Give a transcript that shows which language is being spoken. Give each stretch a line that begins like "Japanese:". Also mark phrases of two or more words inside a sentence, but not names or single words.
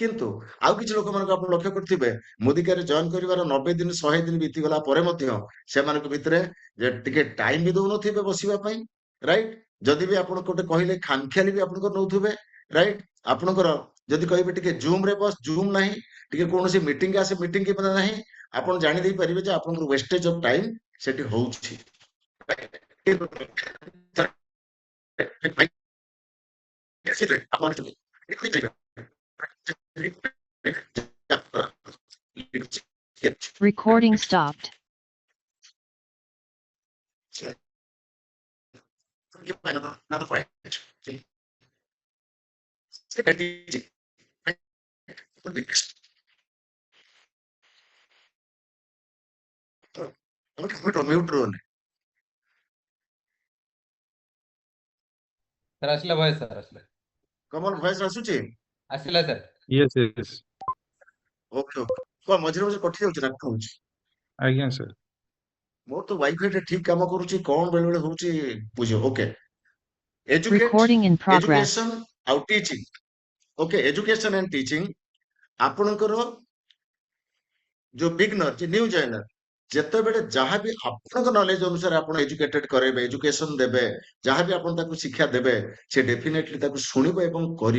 Odia: କିନ୍ତୁ ଆଉ କିଛି ଲୋକମାନଙ୍କୁ ଆପଣ ଲକ୍ଷ୍ୟ କରିଥିବେ ମୋଦିକାରେ ଜଏନ କରିବାର 90 ଦିନ 100 ଦିନ ବିତିଗଲା ପରେ ମଧ୍ୟ ସେମାନଙ୍କ ଭିତରେ ଯେ ଟିକେ ଟାଇମ ବି ଦଉନଥିବେ ବସିବା ପାଇଁ, ରାଇଟ? ଯଦି ବି ଆପଣ ଗୋଟେ କହିଲେ ଖାମଖିଆଲି ବି ଆପଣଙ୍କର ନଉଥିବେ, ରାଇଟ? ଆପଣଙ୍କର ଯଦି କହିବେ ଟିକେ ଜୁମ ରେ ବସ, ଜୁମ ନାହିଁ, ଟିକେ କୌଣସି ମିଟିଂ ଆସେ, ମିଟିଂ କି ନାହିଁ, ଆପଣ ଜାଣିଦେଇ ପାରିବେ ଯେ ଆପଣଙ୍କର
English: wastage of time
Odia: ସେଠି ହଉଛି।
English: Recording stopped. Another point. Mute role.
Odia: सर ଆସିଲା ଭଏସ ସାର୍ ଆସିଲା କମଲ ଭଏସ ଆସୁଛି? ଆସିଲା ସାର୍
English: Yes, yes. okay okay.
Odia: କଣ ମଝିରେ ମଝିରେ କଟି ଯାଉଛି ନା କଣ ହଉଛି? ଆଜ୍ଞା ସାର୍। ମୋର ତ ୱାଇଫାଇ ଟା ଠିକ କାମ କରୁଛି, କଣ ବେଳେ ବେଳେ ହଉଛି ବୁଝିବ।
English: okay, educate, Recording in progress.
Odia: ଏଜୁକେସନ ଆଉ ଟିଚିଂ। ଓକେ,
English: education and teaching
Odia: ଆପଣଙ୍କର ଯୋଉ ବିଗନର, ଯେ
English: new joiner,
Odia: ଯେତେବେଳେ ଯାହାବି ଆପଣଙ୍କ ନଲେଜ ଅନୁସାରେ ଆପଣ ଏଜୁକେଟେଡ କରେଇବେ, ଏଜୁକେସନ ଦେବେ, ଯାହାବି ଆପଣ ତାକୁ ଶିକ୍ଷା ଦେବେ, ସେ ଡେଫିନେଟଲି ତାକୁ ଶୁଣିବ ଏବଂ କରିବ।